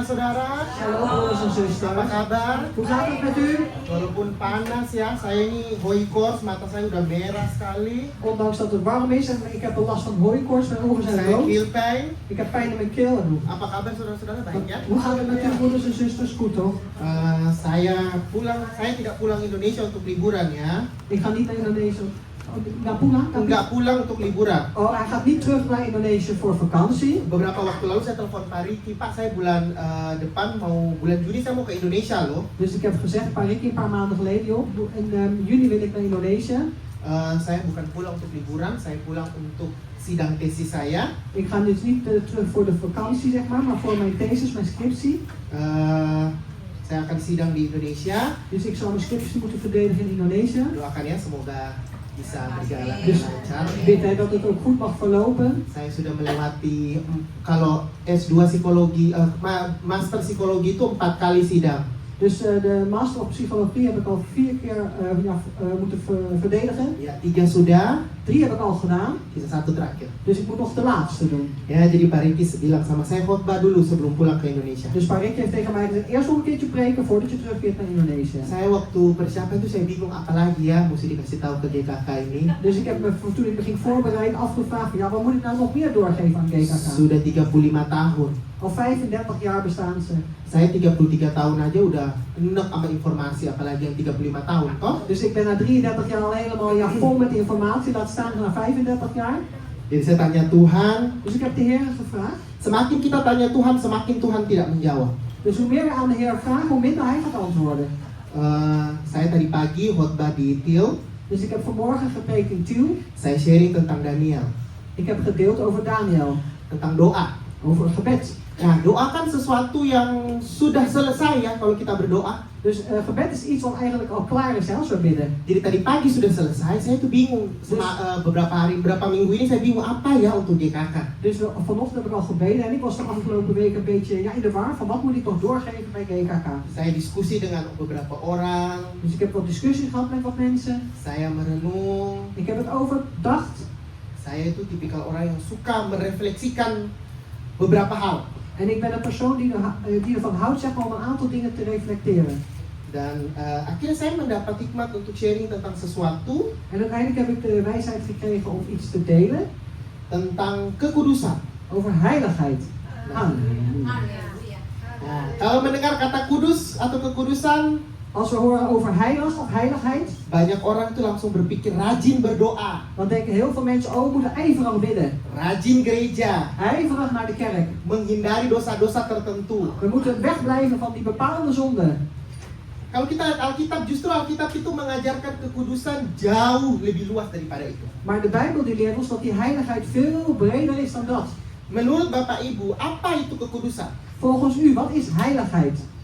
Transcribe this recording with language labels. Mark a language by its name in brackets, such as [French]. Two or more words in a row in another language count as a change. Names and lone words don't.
[Indonesian] saudara-saudara. [Dutch] Shalom broeders en [Indonesian] Apa [Dutch] zusters. [Indonesian] kabar? [Dutch] Hoe gaat het met u? [Indonesian] Walaupun panas ya, saya ini hooikoorts, mata saya udah merah sekali. [Dutch] Ondanks dat het warm is en ik heb last van hooikoorts, mijn ogen zijn [Indonesian] Saya [Dutch] rood. keelpijn. Ik heb pijn in mijn keel. [Indonesian] Apa kabar saudara-saudara? Baik ya? [Dutch] Hoe gaat het met u broeders en zusters? Goed toch? [Indonesian] Saya tidak pulang Indonesia untuk liburan ya. [Dutch] Ik ga niet naar Indonesië. Naar Puna? [Indonesian] Enggak pulang untuk liburan. [Dutch] Oh, hij gaat niet terug naar Indonesië voor vakantie. [Indonesian] Beberapa waktu lalu saya telepon Pak Riki, Pak saya bulan depan bulan Juni saya mau ke Indonesia loh. [Dutch] Dus ik heb gezegd, Pak Ricky, een paar maanden geleden, joh, in juni wil ik naar Indonesië. [Indonesian] Saya bukan pulang untuk liburan, saya pulang untuk sidang tesis saya. [Dutch] Ik ga dus niet terug voor de vakantie, zeg maar voor mijn thesis, mijn scriptie. [Indonesian] Saya akan sidang di Indonesia. [Dutch] Dus ik zal mijn scriptie moeten verdedigen in Indonesië. [Indonesian] Doakan ya semoga bisa berjalan [Dutch] Dus [Indonesian] dengan lancar. [Dutch] bid hè, dat het ook goed mag verlopen. [Indonesian] Saya sudah melewati kalau S2 psikologi, master psikologi itu 4 kali sidang. [Dutch] Dus de master op psychologie heb ik al 4 keer moeten verdedigen. [Indonesian] Ya, 3 sudah, [Dutch] 3 heb ik al gedaan. [Indonesian] sisa 1 terakhir. [Dutch] Dus ik moet nog de laatste doen. [Indonesian] Ya, jadi Pak Riki bilang sama saya khotbah dulu sebelum pulang ke Indonesia. [Dutch] Dus Pak Ricky heeft tegen mij gezegd, eerst nog een keertje preken voordat je terugkeert naar Indonesië. [Indonesian] Saya waktu persiapan itu saya bingung apa lagi ya mesti dikasih tahu ke GKK ini. [Dutch] Dus ik heb me toen ik me ging voorbereiden afgevraagd van ja, wat moet ik nou nog meer doorgeven aan GKK? [Indonesian] Sudah 35 tahun. [Dutch] Al 35 jaar bestaan ze. [Indonesian] Saya 33 tahun aja udah enek sama informasi, apalagi yang 35 tahun, toh? [Dutch] Dus ik ben na 33 jaar al helemaal vol met informatie, laat staan na 35 jaar. [Indonesian] Jadi saya tanya Tuhan, [Dutch] Dus ik heb de Heer gevraagd. [Indonesian] semakin kita tanya Tuhan, semakin Tuhan tidak menjawab. [Dutch] Dus hoe meer we aan de Heer vragen, hoe minder Hij gaat antwoorden. [Indonesian] Saya tadi pagi khotbah di Til, [Dutch] Dus ik heb vanmorgen gepreekt in Tiel. [Indonesian] saya sharing tentang Daniel, [Dutch] Ik heb gedeeld over Daniel, [Indonesian] tentang doa. [Dutch] over gebed. [Indonesian] Nah, doa kan sesuatu yang sudah selesai ya kalau kita berdoa. [Dutch] Dus gebed is iets wat eigenlijk al klaar is hè, als we bidden. [Indonesian] Jadi tadi pagi sudah selesai, saya tuh bingung. Beberapa minggu ini saya bingung apa ya untuk GKK. [Dutch] Dus vanochtend heb ik al gebeden en ik was de afgelopen week een beetje in de war van wat moet ik nog doorgeven bij GKK. [Indonesian] Saya diskusi dengan beberapa orang, [Dutch] Dus ik heb wat discussie gehad met wat mensen. [Indonesian] saya merenung. [Dutch] Ik heb het overdacht. [Indonesian] Saya itu tipikal orang yang suka merefleksikan beberapa hal. [Dutch] En ik ben een persoon die ervan houdt zeg maar, om een aantal dingen te reflecteren. [Indonesian] Dan akhirnya saya mendapat hikmat untuk sharing tentang sesuatu, [Dutch] En uiteindelijk heb ik de wijsheid gekregen om iets te delen [Indonesian] tentang kekudusan. [Dutch] over heiligheid. [Indonesian] Halleluja. Nah, kalau mendengar kata kudus atau kekudusan, [Dutch] Als we horen over heilig of heiligheid, [Indonesian] banyak orang itu langsung berpikir rajin berdoa, [Dutch] dan denken heel veel mensen, oh, we moeten ijverig bidden. [Indonesian] rajin gereja, [Dutch] Ijverig naar de kerk. [Indonesian] menghindari dosa-dosa tertentu. [Dutch] We moeten wegblijven van die bepaalde zonden. [Indonesian] Kalau kita lihat Alkitab, justru Alkitab itu mengajarkan kekudusan jauh lebih luas daripada itu. [Dutch] Maar de Bijbel die leert ons dat die heiligheid veel breder is dan dat. [Indonesian] Menurut Bapak Ibu, apa itu kekudusan? [Dutch] Volgens u, wat is heiligheid?